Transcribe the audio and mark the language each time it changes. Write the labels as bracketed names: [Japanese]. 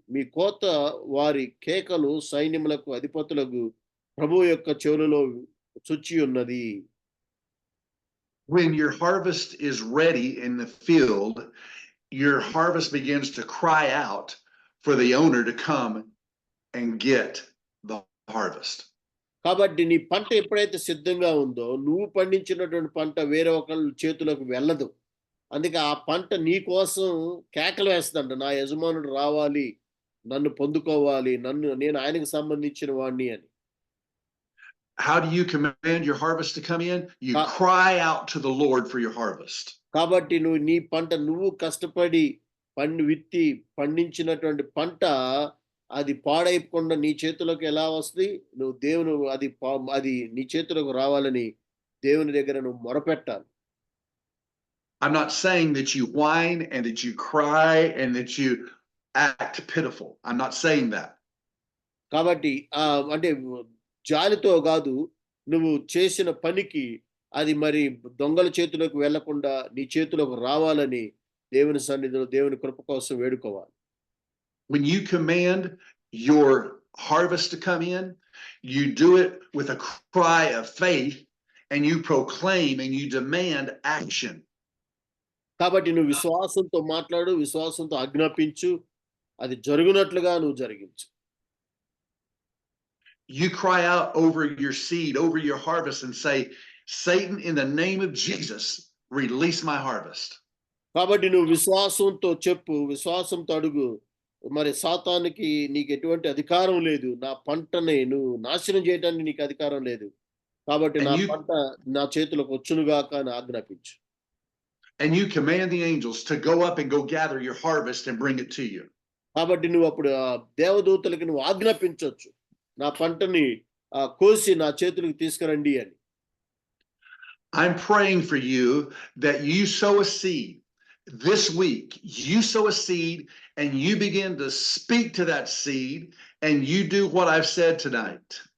[Telugu] మీ కోత వారి కేకలు సైన్యములకు అధిపతులకు ప్రభువు యొక్క చెవులలో చొచ్చి ఉన్నది. [English] When your harvest is ready in the field, your harvest begins to cry out for the owner to come and get the harvest. [Telugu] కాబట్టి నీ పంట ఎప్పుడైతే సిద్ధంగా ఉందో నువ్వు పండించినటువంటి పంట వేరే ఒకళ్ళ చేతులకు వెళ్ళదు. అందుకే ఆ పంట నీ కోసం కేకలు వేస్తుందంట, నా యజమానుడు రావాలి, నన్ను పొందుకోవాలి, నేను ఆయనకు సంబంధించిన వాడిని అని. [English] How do you command your harvest to come in? You cry out to the Lord for your harvest. [Telugu] కాబట్టి నీ పంట నువ్వు కష్టపడి విత్తి పండించినటువంటి పంట అది పాడైపోకుండా నీ చేతులకు ఎలా వస్తుంది? నువ్వు దేవుని అది నీ చేతులకు రావాలని దేవుని దగ్గర నువ్వు మొరపెట్టాలి. [English] I'm not saying that you whine and that you cry and that you act pitiful. I'm not saying that. [Telugu] కాబట్టి అంటే జాలితో కాదు, నువ్వు చేసిన పనికి అది మరి దొంగల చేతులకు వెళ్లకుండా నీ చేతులకు రావాలని దేవుని సన్నిధిలో దేవుని కృప కోసం వేడుకోవాలి. [English] When you command your harvest to come in, you do it with a cry of faith and you proclaim and you demand action. [Telugu] కాబట్టి నువ్వు విశ్వాసంతో మాట్లాడు, విశ్వాసంతో ఆజ్ఞాపించు, అది జరుగునట్లుగా నువ్వు జరిగించు. [English] You cry out over your seed, over your harvest and say, Satan, in the name of Jesus, release my harvest. [Telugu] కాబట్టి నువ్వు విశ్వాసంతో చెప్పు, విశ్వాసంతో అడుగు, మరి సాతానుకి నీకు ఎటువంటి అధికారం లేదు, నా పంటని నువ్వు నాశనం చేయడానికి నీకు అధికారం లేదు, కాబట్టి నా పంట నా చేతులకు వచ్చునుగాక అని ఆజ్ఞాపించు. [English] And you command the angels to go up and go gather your harvest and bring it to you. [Telugu] కాబట్టి నువ్వు అప్పుడు దేవదూతలకి నువ్వు ఆజ్ఞాపించవచ్చు, నా పంటని కోసి నా చేతులకు తీసుకురండి అని. [English] I'm praying for you that you sow a seed this week. You sow a seed and you begin to speak to that seed and you do what I've said tonight.